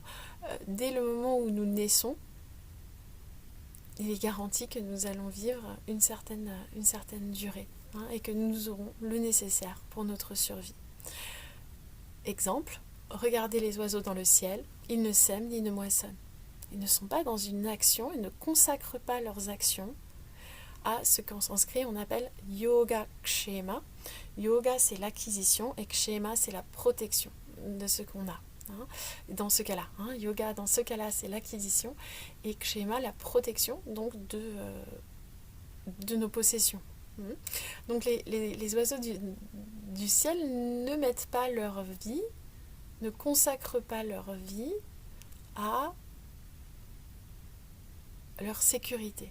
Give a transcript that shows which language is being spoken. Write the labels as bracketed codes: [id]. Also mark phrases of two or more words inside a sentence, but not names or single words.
[fr] Dès le moment où nous naissons, il est garanti que nous allons vivre une certaine durée, et que nous aurons le nécessaire pour notre survie. Exemple, regardez les oiseaux dans le ciel, ils ne sèment ni ne moissonnent. Ils ne sont pas dans une action, ils ne consacrent pas leurs actions à ce qu'en sanskrit on appelle [sa] योग क्षेम. [fr] Yoga c'est l'acquisition et kshema c'est la protection de ce qu'on a. Dans ce cas-là, yoga dans ce cas-là c'est l'acquisition et kshema la protection donc de nos possessions. Donc les oiseaux du ciel ne mettent pas leur vie, ne consacrent pas leur vie à leur sécurité.